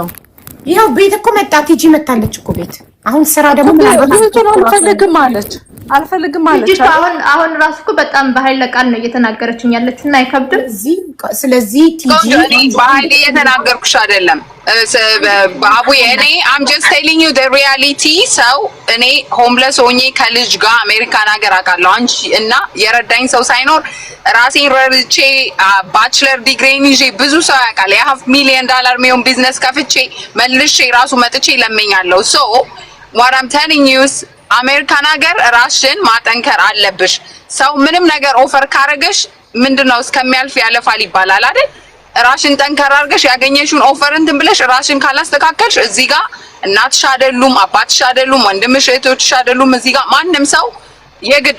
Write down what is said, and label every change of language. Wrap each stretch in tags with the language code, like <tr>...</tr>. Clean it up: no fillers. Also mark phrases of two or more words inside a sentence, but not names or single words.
<am>ይሄው ቤት እኮ መጣ ቲጂ መጣለች እኮ ቤት። አሁን ስራ ደግሞ አልፈልግም አለች። አሁን ራሱ እኮ በጣም በኃይለ ቃል ነው እየተናገረችኝ ያለችና አይከብድም። ስለዚህ ቲጂ እኔ በኃይል እየተናገርኩሽ አይደለም አቡዬ። እኔ</am> <en>I'm just telling you the reality።</en> <am>ሰው እኔ ሆምለስ ሆኜ ከልጅ ጋር አሜሪካን ሀገር አውቃለሁ። አንቺ እና የረዳኝ ሰው ሳይኖር ራሴን ረድቼ ባችለር ዲግሪን ይዤ ብዙ ሰው ያውቃል። $500 ሚሊዮን የሚሆን ቢዝነስ ከፍቼ መልሼ ራሱ መጥቼ ለምኛለሁ።</am> <en>so what I'm telling you is</en> <am>አሜሪካን ሀገር ራስሽን ማጠንከር አለብሽ። ሰው ምንም ነገር ኦፈር ካረገሽ ምንድነው እስከሚያልፍ ያለፋል ይባላል አይደል? ራስሽን ጠንከር አድርገሽ ያገኘሽውን ኦፈር እንትን ብለሽ ራስሽን ካላስተካከልሽ እዚህ ጋር እናትሽ አይደሉም፣ አባትሽ አይደሉም፣ ወንድምሽ እህቶችሽ አይደሉም። እዚህ ጋር ማንም ሰው የግዶ</am>